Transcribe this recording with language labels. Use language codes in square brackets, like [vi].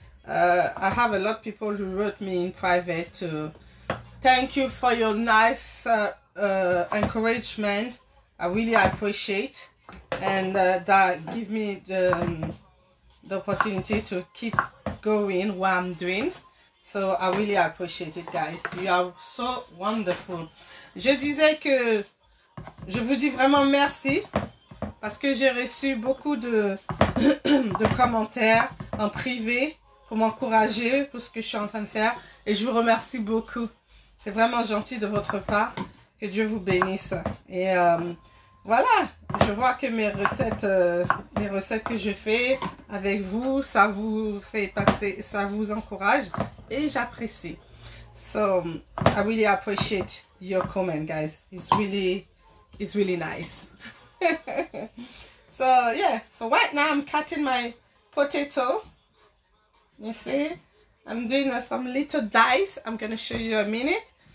[en] I have a lot of people who wrote me in private to thank you for your nice encouragement. I really appreciate, and that give me the opportunity to keep going what I'm doing. So I really appreciate it, guys. You are so wonderful. [fr] Je disais que je vous dis vraiment merci parce que j'ai reçu beaucoup de commentaires en privé pour m'encourager pour ce que je suis en train de faire, et je vous remercie beaucoup. C'est vraiment gentil de votre part. Que Dieu vous bénisse. Et voilà, je vois que mes recettes, les recettes que je fais avec vous, ça vous fait passer, ça vous encourage, et j'apprécie. [en] So I really appreciate your comment, guys. It's really nice. So yeah, so right now I'm cutting my potato. You see, I'm doing some little dice. I'm gonna show you in a minute.